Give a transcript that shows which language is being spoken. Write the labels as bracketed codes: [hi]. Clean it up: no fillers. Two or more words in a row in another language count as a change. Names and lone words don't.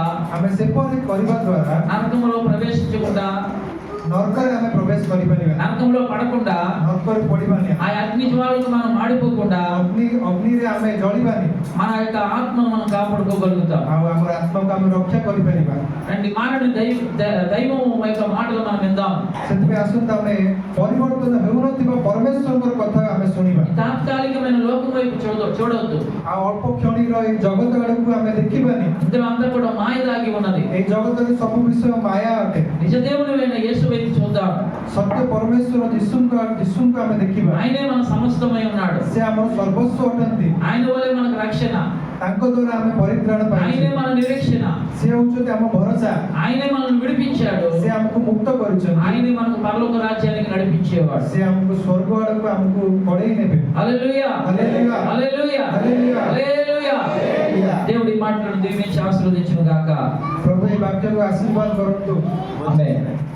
[or] ଆମେ ସେପରି କରିବା ଦ୍ୱାରା [te] నరకంలో ప్రవేశించకుండా, [or] ନରକରେ ଆମେ ପ୍ରବେଶ କରିପାରିବା। [te] నరకంలో పడకుండా, [or] ନରକରେ ପଡ଼ିବାନି। [te] ఆ అగ్ని జ్వాలకు మనం మాడిపోకుండా [or] ଅଗ୍ନିରେ ଆମେ ଜଳିବାନି। [te] మన యొక్క ఆత్మను మనం కాపాడుకోగలుగుతాం. [or] ଆଉ ଆମର ଆତ୍ମାକୁ ଆମେ ରକ୍ଷା କରିପାରିବା। [te] రండి, మానవుని దైవం యొక్క మాటలు మనం విందాం. [or] ସେଥିପାଇଁ ଆସନ୍ତୁ ଆମେ ପରିବର୍ତ୍ତନ ହେଉନଥିବା ପରମେଶ୍ୱରଙ୍କର କଥା ଆମେ ଶୁଣିବା। [te] తాత్కాలికమైన లోకం వైపు చూడవద్దు. [or] ଆଉ ଅଳ୍ପ କ୍ଷଣିର ଏଇ ଜଗତ ଆଡ଼କୁ ଆମେ ଦେଖିବାନି। [te] ఇందులో అంతా కూడా మాయ దాగి ఉన్నది. [or] ଏଇ ଜଗତରେ ସବୁ ବିଷୟ ମାୟା ଅଟେ। [te] నిజ దేవుడైన యేసు వైపు చూద్దాం. [or] ସତ୍ୟ ପରମେଶ୍ୱର ଯୀଶୁଙ୍କୁ ଆମେ ଦେଖିବା [te] ఆయనే మన సమస్తమై ఉన్నాడు. [or] ସେ ଆମର ସର୍ବସ୍ୱ ଅଟନ୍ତି [te] ఆయన వల్లే మనకు రక్షణ, [or] ତାଙ୍କ ଦ୍ୱାରା ଆମେ ପରିତ୍ରାଣ [te] ఆయనే [or] ପାଇଛୁ [te] మన నిరీక్షణ, [or] ସେ ହଉଛନ୍ତି ଆମ ଭରସା [te] ఆయనే మనల్ని విడిపించాడు, [or] ସେ ଆମକୁ ମୁକ୍ତ କରିଛନ୍ତି [te] ఆయనే మనకు పరలోక రాజ్యానికి నడిపించేవాడు. [or] ସେ ଆମକୁ ସ୍ୱର୍ଗ ଆଡକୁ ଆମକୁ କଢେଇ ନେବେ [te] హల్లెలూయా, హల్లెలూయా, హల్లెలూయా, హల్లెలూయా. హల్లెలూయా. దేవుడి మాటలను దీవించి ఆశీర్వదించును గాక. [or] ପ୍ରଭୁ ଏଇ ବାକ୍ୟକୁ ଆଶୀର୍ବାଦ କରନ୍ତୁ [te] ఆమేన్.